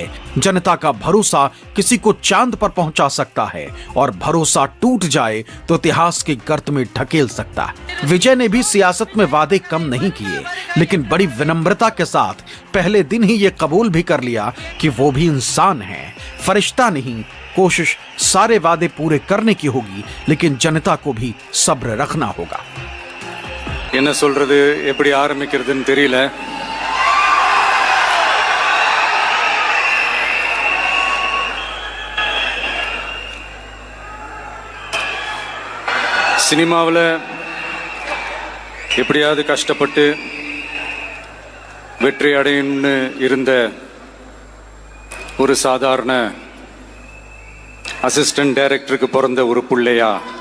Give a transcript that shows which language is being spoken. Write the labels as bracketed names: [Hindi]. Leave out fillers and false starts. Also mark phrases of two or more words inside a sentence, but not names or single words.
[Hindi] जनता का भरोसा किसी को चांद पर पहुंचा सकता है और भरोसा टूट जाए तो इतिहास की गर्त में ढकेल सकता है। विजय ने भी सियासत में वादे कम नहीं किए, लेकिन बड़ी विनम्रता के साथ पहले दिन ही ये कबूल भी कर लिया कि वो भी इंसान है, फरिश्ता नहीं। कोशिश सारे वादे पूरे करने की होगी, लेकिन जनता को भी सब्र रखना होगा। [Tamil] என்ன சொல்றது, எப்படி ஆரம்பிக்கிறதுன்னு தெரியல. சினிமாவில் எப்படியாவது கஷ்டப்பட்டு வெற்றி அடையணும்னு இருந்த ஒரு சாதாரண [English] assistant director [Tamil] பிறந்த ஒரு பிள்ளையா